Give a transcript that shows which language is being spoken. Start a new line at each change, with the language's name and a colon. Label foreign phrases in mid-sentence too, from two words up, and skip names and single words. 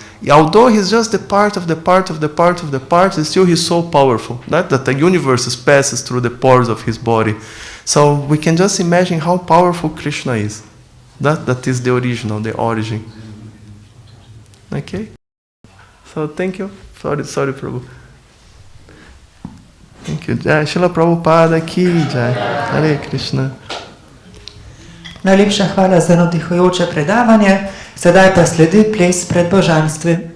English: Although he's just the part of the part of the part of the part, still he's so powerful that the universe passes through the pores of his body. So we can just imagine how powerful Krishna is. That is the original, the origin. Okay? So thank you. Sorry, Prabhu. Thank you.
Hindi: जय श्रील प्रभुपाद की जय. Hare Krišna.
Slovenian: Najlepša hvala za navdihujoče predavanje. Sedaj pa sledi ples pred božanstvi.